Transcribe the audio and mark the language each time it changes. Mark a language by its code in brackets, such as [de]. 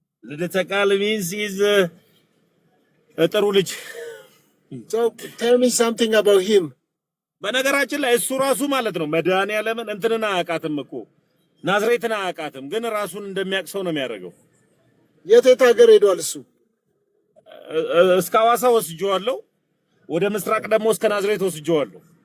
[am] ልደት ቃል [en] means is [am] ጥሩ ልጅ [en] so tell me something about him [am] በነገራችን ላይ እሱ ራሱ ማለት ነው መድኃኒዓለምን እንትንና አያውቃትም እኮ ናዝሬትን አያውቃትም ግን ራሱን እንደሚያቅሰው ነው የሚያደርገው የት ሀገር ሄዷል እሱ እስከ ሐዋሳ ወስጄዋለሁ ወደ ምስራቅ ደግሞ እስከ ናዝሬት ወስጄዋለሁ